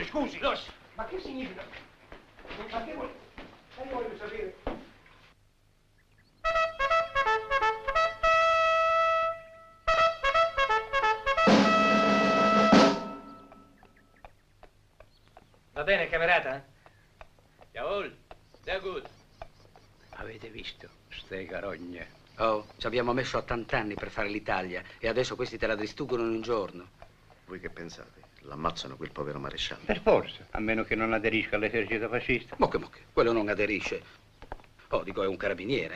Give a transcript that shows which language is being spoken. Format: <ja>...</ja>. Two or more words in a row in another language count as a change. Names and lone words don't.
<it>Scusi. Ma che significa? Ma che vuol... Io voglio sapere. Va bene, camerata?</it> <de>Jawohl, sehr gut.</de> <it>Avete visto, ste carogne? Oh, ci abbiamo messo 80 anni per fare l'Italia e adesso questi te la distruggono in un giorno. Voi che pensate? L'ammazzano quel povero maresciallo. Per forza, a meno che non aderisca all'esercito fascista. Mocche, quello non aderisce. Oh, dico, è un carabiniere.</it>